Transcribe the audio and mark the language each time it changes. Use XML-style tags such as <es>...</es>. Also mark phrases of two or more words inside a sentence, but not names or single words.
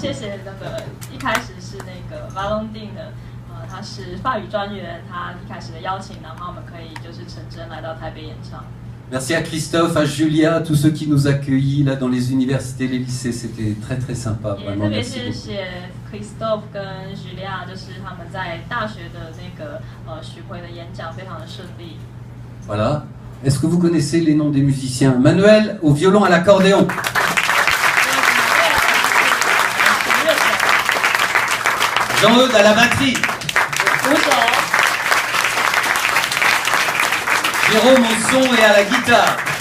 <fr>Merci à Christophe, à Julia, à tous ceux qui nous accueillent là dans les universités, les lycées. C'était très très sympa. Vraiment, merci beaucoup.</fr> <zh>Christophe 跟 Julia 就是他们在大学的那个巡回的演讲非常的顺利。</zh> <fr>Voilà. Est-ce que vous connaissez les noms des musiciens? Manuel au violon, à l'accordéon. Jean-Eudes à la batterie. Jérôme au son et à la guitare.</fr>